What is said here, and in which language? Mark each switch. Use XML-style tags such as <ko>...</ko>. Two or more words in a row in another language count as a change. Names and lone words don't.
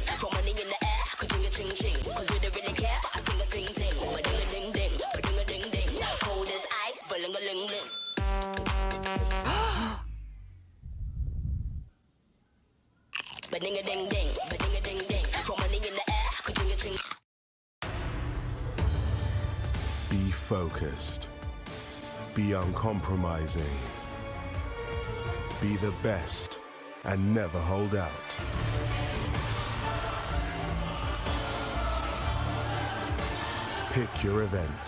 <en>Throw money in the air, ka-ding-a-ching-ching. 'Cause we don't really care, I ting-a-ting-ting. Ba-ding-a-ding-ding, ba-ding-a-ding-ding. Cold as ice, ba-ling-a-ling-ling. Ba-ding-a-ding-ding, ba-ding-a-ding-ding. Throw money in the air, ka-ding-a-ching. Be focused. Be uncompromising. Be the best and never hold out. Pick your event.</en>